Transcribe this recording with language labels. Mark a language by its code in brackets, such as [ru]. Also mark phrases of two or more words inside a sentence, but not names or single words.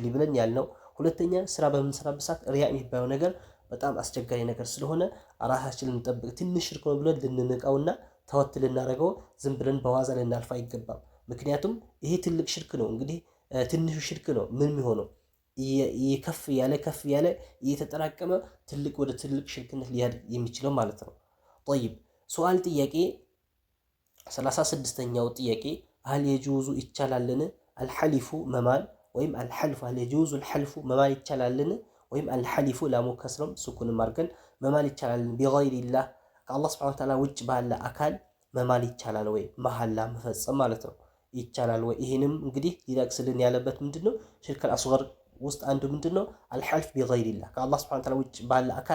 [am] ብለን ያልነው፣ ሁለተኛ ስራ በምንሰራበት ሰዓት ሪያ የሚባለው ነገር በጣም አስቸጋሪ ነገር ስለሆነ ራሳችንን እንጠብቅ። ትንሽ ሽርክ ነው ብለን ልንንቀውና ተወት ልናደርገው ዝም ብለን በዋዛ ልናልፍ አይገባም። ምክንያቱም ይሄ ትልቅ ሽርክ ነው። እንግዲህ ትንሹ ሽርክ ነው ምን የሚሆነው ከፍ ያለ እየተጠራቀመ ትልቅ ወደ ትልቅ ሽርክነት ሊያድግ የሚችለው ማለት ነው። [ar] طيب سؤال [am] ጥያቄ 36ኛው ጥያቄ [ar] هل يجوز [am] ይቻላልን አልሐሊፉ መማል ወይም አልሐልፉ [ar] هل يجوز الحلف [am] መማል ይቻላልን ወይም አልሐሊፉ [ar] لام كسر سكون [am] አድርገን መማል ይቻላልን ቢገይሪላህ ከአላህ [ar] سبحانه وتعالى [am] ውጭ ባለ አካል መማል ይቻላል ወይ መሐላ መፈጸም ማለት ነው ይቻላል ወይ? ይሄንም እንግዲህ ሊጠቅስልን ያለበት ምንድነው [ar] الشرك الأصغر [am] ውስጥ አንዱ ምንድነው [ar] الحلف بغير الله [am] ከአላህ [ar] سبحانه وتعالى [am] ውጭ ባለ አካል